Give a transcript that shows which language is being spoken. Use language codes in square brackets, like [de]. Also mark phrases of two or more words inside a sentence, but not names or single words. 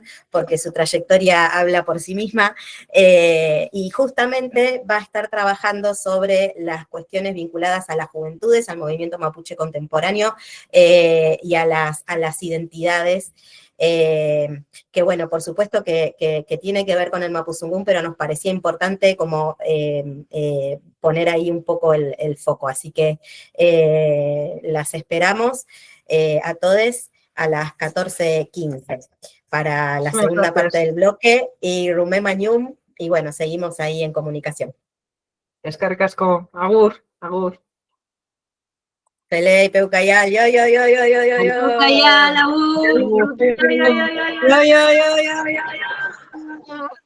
[es] porque su trayectoria habla por sí misma, y justamente va a estar trabajando sobre las cuestiones vinculadas a las juventudes, al movimiento mapuche contemporáneo y a las identidades, que bueno, por supuesto que tiene que ver con el Mapuzungún, pero nos parecía importante como poner ahí un poco el foco. Así que las esperamos a todos a las 14:15 para la segunda parte del bloque, y Rumé Mañum, y bueno, seguimos ahí en comunicación. [eu] Eskerrik asko, agur, agur. [arn] Pelei, Peucayal, yo. Peucayal, agur. [es] Yo.